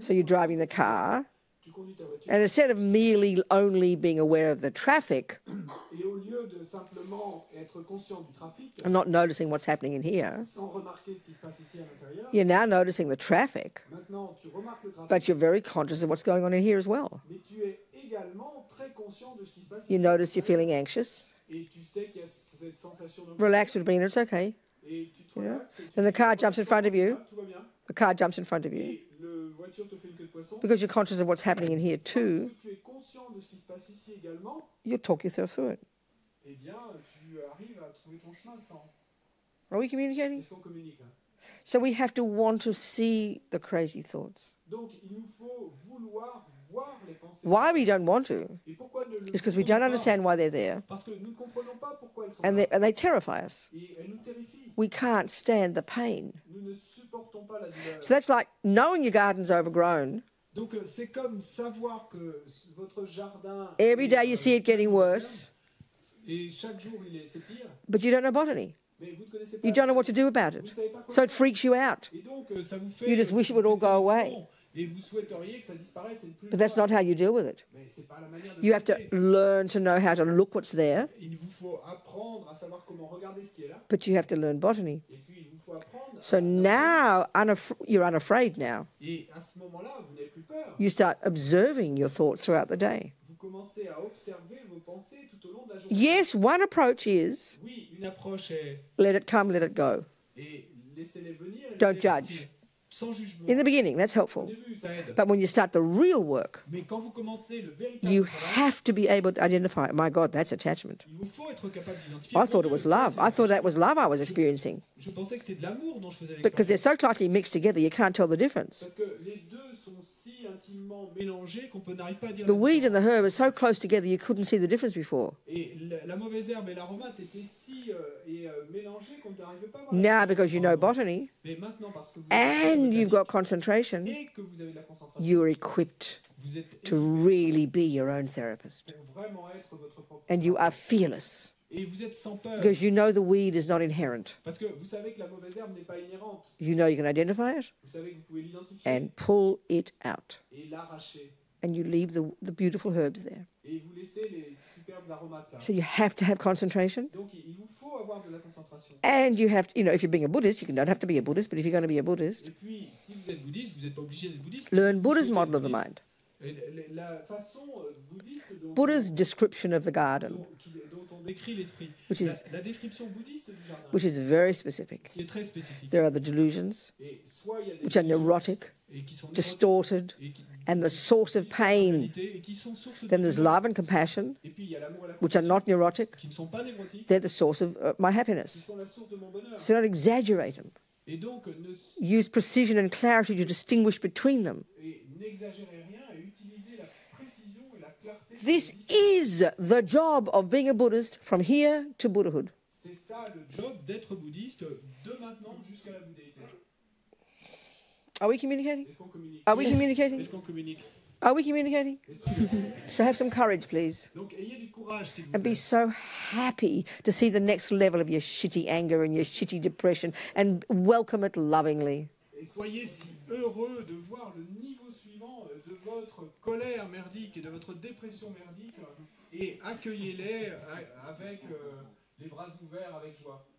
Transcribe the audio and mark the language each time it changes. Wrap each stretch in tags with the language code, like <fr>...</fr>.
<en>So you're driving the car,</en> <fr>Tu conduis ta voiture.</fr> <en>and instead of merely only being aware of the traffic</en> <fr>Et au lieu de simplement être conscient du trafic,</fr> <en>and not noticing what's happening in here,</en> <fr>sans remarquer ce qui se passe ici à l'intérieur,</fr> <en>you're now noticing the traffic,</en> <fr>maintenant tu remarques le trafic,</fr> <en>but you're very conscious of what's going on in here as well.</en> <fr>mais tu es également très conscient de ce qui se passe</fr> <en>You</en> <fr>ici.</fr> <en>notice you're feeling anxious.</en> <fr>Et tu sais qu'il y a cette sensation d'anxiété.</fr> <en>Relax, Robina, it's okay.</en> <fr>Et tu te relaxes. Et tu</fr> <en>Then the</en> <fr>te</fr> <en>car</en> <fr>dis,</fr> <en>jumps in front of you.</en> <fr>tout va bien.</fr> <en>The car jumps in front of you.</en> <fr>Et la voiture te fait une queue de poisson.</fr> <en>Because you're conscious of what's happening in here</en> <fr>Parce</fr> <en>too,</en> <fr>que tu es conscient de ce qui se passe ici également,</fr> <en>you'll talk yourself through it.</en> <fr>eh bien, tu arrives à trouver ton chemin sans.</fr> <en>Are we communicating?</en> <fr>Est-ce qu'on communique hein?</fr> <en>So we have to want to see the crazy thoughts.</en> <fr>Donc, il nous faut vouloir voir les pensées.</fr> <en>Why we don't want to</en> <fr>Et pourquoi ne le</fr> <en>is because we</en> <fr>voulons pas?</fr> <en>understand why they're there,</en> <fr>Parce que nous ne comprenons pas pourquoi elles sont</fr> <en>and</en> <fr>là.</fr> <en>they terrify us.</en> <fr>Et elles nous terrifient.</fr> <en>We can't stand the pain.</en> <fr>Nous ne supportons pas la douleur.</fr> <en>So that's like knowing your garden's overgrown.</en> <fr>Donc, c'est comme savoir que votre jardin...</fr> <en>Every day you see it getting worse,</en> <fr>Et chaque jour, c'est pire.</fr> <en>but you don't know botany.</en> <fr>Mais vous ne connaissez pas.</fr> <en>You don't know what to do about</en> <fr>Vous ne</fr> <en>it.</en> <fr>savez pas quoi</fr> <en>So it</en> <fr>faire.</fr> <en>freaks you out.</en> <fr>Et donc, ça vous fait...</fr> <en>You just wish it would all go away.</en> <fr>Et vous souhaiteriez que ça disparaisse et ne plus</fr> <en>But that's not how you deal with it.</en> <fr>Mais c'est pas la manière de</fr> <en>You have to</en> <fr>traiter.</fr> <en>learn to know how to look what's there,</en> <fr>Il vous faut apprendre à savoir comment regarder ce qui est là.</fr> <en>but you have to learn botany.</en> <fr>Et puis, il vous faut apprendre...</fr> <en>So now you're unafraid now.</en> <fr>Et à ce moment-là, vous n'avez plus peur.</fr> <en>You start observing your thoughts throughout the day.</en> <fr>Vous commencez à observer vos pensées tout au long de la journée.</fr> <en>Yes, one approach is</en> <fr>Oui, une approche est...</fr> <en>let it come, let it go.</en> <fr>Et laissez-les venir et</fr> <en>Don't</en> <fr>laissez-les</fr> <en>judge.</en> <fr>partir. Sans jugement.</fr> <en>In the beginning, that's</en> <fr>Au</fr> <en>helpful.</en> <fr>début, ça aide.</fr> <en>But when you start the real work,</en> <fr>Mais quand vous commencez le véritable</fr> <en>you</en> <fr>travail,</fr> <en>have to be able to identify, my God, that's attachment.</en> <fr>il vous faut être capable d'identifier...</fr> <en>I thought it was</en> <fr>Ça,</fr> <en>love.</en> <fr>c'est</fr> <en>I thought that</en> <fr>attachement.</fr> <en>was love I was experiencing.</en> <fr>Je pensais que c'était de l'amour dont je faisais</fr> <en>Because they're</en> <fr>l'expérience.</fr> <en>so tightly mixed together, you can't tell the difference.</en> <fr>Parce que les deux sont si intimement mélangées qu'on n'arrive pas à dire.</fr> <en>The weed and the herb are so close together you couldn't see the difference before.</en> <fr>Et la mauvaise herbe et l'aromate étaient si mélangés qu'on n'arrivait pas à voir.</fr> <en>Now, because you know botany</en> <fr>Mais maintenant, parce que vous</fr> <en>and you've got concentration,</en> <fr>et que vous avez de la concentration,</fr> <en>you're equipped</en> <fr>vous êtes</fr> <en>to really be your own therapist.</en> <fr>pour vraiment être votre propre.</fr> <en>And you are fearless</en> <fr>Et vous êtes sans peur.</fr> <en>because you know the weed is not inherent.</en> <fr>Parce que vous savez que la mauvaise herbe n'est pas inhérente.</fr> <en>You know you can identify it</en> <fr>Vous savez que vous pouvez l'identifier</fr> <en>and pull it out.</en> <fr>et l'arracher.</fr> <en>And you leave the beautiful herbs there.</en> <fr>Et vous laissez les superbes aromates là.</fr> <en>So you have to have concentration.</en> <fr>Donc il vous faut avoir de la concentration.</fr> <en>And you have to, if you're being a Buddhist, you don't have to be a Buddhist, but if you're going to be a Buddhist,</en> <fr>Et puis, si vous êtes bouddhiste, vous n'êtes pas obligé d'être bouddhiste.</fr> <en>learn Buddha's</en> <fr>Si vous êtes</fr> <en>model of the</en> <fr>bouddhiste,</fr> <en>mind.</en> <fr>et la façon bouddhiste dont,</fr> <en>Buddha's description of the garden,</en> <fr>dont on décrit l'esprit.</fr> <en>Which is-</en> <fr>La description bouddhiste du jardin,</fr> <en>which is very specific.</en> <fr>qui est très spécifique.</fr> <en>There are the delusions,</en> <fr>Et soit il y a des</fr> <en>which are</en> <fr>illusions</fr> <en>neurotic,</en> <fr>et qui sont</fr> <en>distorted,</en> <fr>et qui,</fr> <en>and the source of pain.</en> <fr>réalité, et qui sont source de</fr> <en>Then there's</en> <fr>douleur.</fr> <en>love and compassion,</en> <fr>Et puis il y a l'amour et la</fr> <en>which are</en> <fr>compassion,</fr> <en>not neurotic.</en> <fr>qui ne sont pas névrotiques,</fr> <en>They're the source of my</en> <fr>qui</fr> <en>happiness.</en> <fr>sont la source de mon bonheur.</fr> <en>So don't exaggerate them.</en> <fr>Et donc</fr> <en>Use precision and clarity to distinguish between them.</en> <fr>n'exagérez rien et utilisez la précision et la clarté.</fr> <en>This is the job of being a Buddhist from here to Buddhahood.</en> <fr>C'est ça le job d'être bouddhiste de maintenant jusqu'à la bouddhéité.</fr> <en>Are we communicating?</en> <fr>Est-ce qu'on communique?</fr> <en>Are we communicating?</en> <fr>Est-ce qu'on communique?</fr> <en>Are we communicating?</en> <fr>Est-ce qu'on communique?</fr> <en>So have some courage, please.</en> <fr>Donc ayez du courage, s'il vous</fr> <en>And be so happy to see the next level of your shitty anger and your shitty depression and welcome it lovingly.</en> <fr>Et soyez si heureux de voir le niveau suivant de votre colère merdique et de votre dépression merdique et accueillez-les avec les bras ouverts, avec joie.</fr>